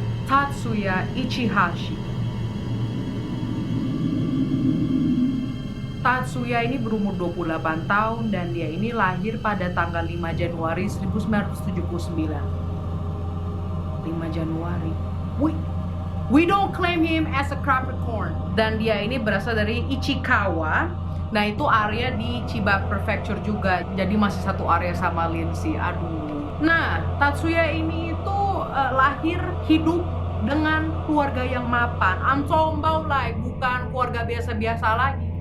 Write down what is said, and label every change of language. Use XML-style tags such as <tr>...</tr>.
<id>Tatsuya Ichihashi. Tatsuya ini berumur 28 tahun dan dia ini lahir pada tanggal 5 Januari 1979. 5 Januari.</id> <en>We don't claim him as a Capricorn.</en> <id>Dan dia ini berasal dari Ichikawa. Nah, itu area di Chiba Prefecture juga. Jadi masih satu area sama Lindsay. Aduh. Nah, Tatsuya ini itu lahir hidup dengan keluarga yang mapan.</id> <en>I'm talking about like</en> <id>bukan keluarga biasa-biasa lagi.</id>